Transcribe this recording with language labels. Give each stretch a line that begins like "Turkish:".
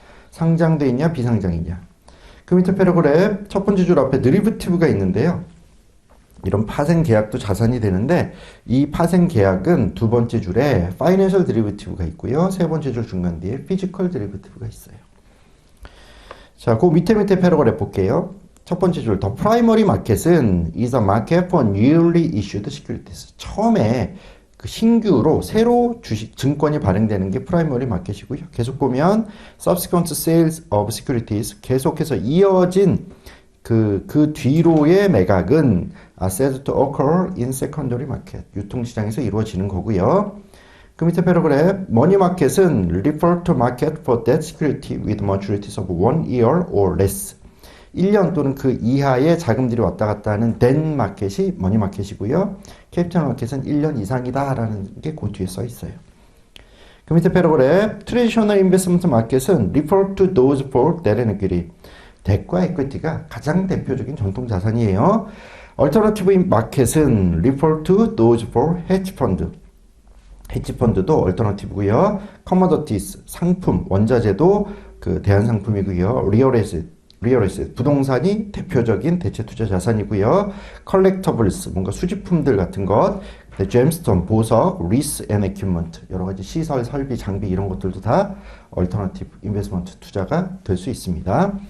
Korean: 상장돼 있냐, 비상장이냐. 그 밑에 패러그래프 첫 번째 줄 앞에 드리버티브가 있는데요. 이런 파생 계약도 자산이 되는데 이 파생 계약은 두 번째 줄에 파이낸셜 드리버티브가 있고요. 세 번째 줄 중간 뒤에 피지컬 드리버티브가 있어요. 자, 그 밑에 패러그래프 볼게요. 첫 번째 줄,
English: The primary market은 is a market for newly issued securities.
Korean: 처음에 그 신규로 새로 주식 증권이 발행되는 게 프라이머리 마켓이고요. 계속 보면
English: subsequent sales of securities
Korean: 계속해서 이어진 그 뒤로의 매각은
English: said to occur in secondary market.
Korean: 유통시장에서 이루어지는 거고요. 그 밑에 패러그래프
English: money market은 refer to market for debt security with maturities of 1 year or less.
Korean: 1년 또는 그 이하의 자금들이 왔다 갔다 하는 debt 마켓이 머니 마켓이고요. 캐피탈 마켓은 1년 이상이다라는 게 그 뒤에 써 있어요. 그 밑에 패러그래프
English: traditional investment market은 refer to those for debt and equity.
Korean: 덱과 에퀴티가 가장 대표적인 전통 자산이에요.
English: Alternative 마켓은 refer to those for hedge fund.
Korean: 헤지 펀드도 얼터너티브고요. commodities 상품, 원자재도 그 대안 상품이고요. real asset 부동산이 대표적인 대체 투자 자산이고요. collectibles 뭔가 수집품들 같은 것. gemstone 보석, lease and equipment 여러 가지 시설, 설비, 장비 이런 것들도 다 alternative investment 투자가 될 수 있습니다.